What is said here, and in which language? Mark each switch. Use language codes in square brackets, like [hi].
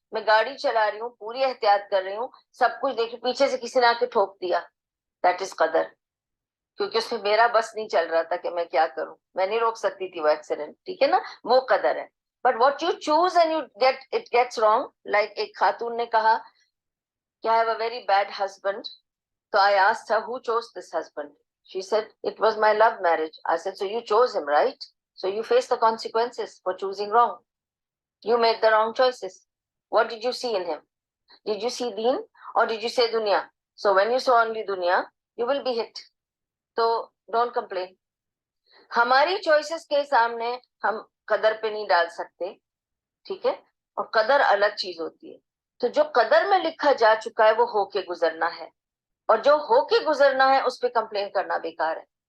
[ur] میں گاڑی چلا رہی ہوں، پوری احتیاط کر رہی ہوں، سب کچھ دیکھ، پیچھے سے کسی نے آ کے ٹھوک دیا، [en] that is [ur] قدر. کیونکہ اس میں میرا بس نہیں چل رہا تھا کہ میں کیا کروں، میں نہیں روک سکتی تھی وہ ایکسیڈنٹ. ٹھیک ہے نا، وہ قدر ہے. [en] But what you choose and you get it gets wrong. [ur] Like ایک خاتون نے کہا کہ [en] I have a very bad husband. So I asked her, who chose this husband? She said, it was my love marriage. I said, so you chose him, right? So you face the consequences for choosing wrong. You made the wrong choices. What did you see in him? Did you see deen or did you say dunya? So when you saw only dunya, you will be hit. So don't complain. [ur] ہماری choices کے سامنے ہم قدر پہ نہیں ڈال سکتے. ٹھیک ہے، اور قدر الگ چیز ہوتی ہے. تو جو قدر میں لکھا جا چکا ہے وہ ہو کے گزرنا ہے، اور جو ہو کے گزرنا ہے اس پہ کمپلین کرنا بیکار ہے.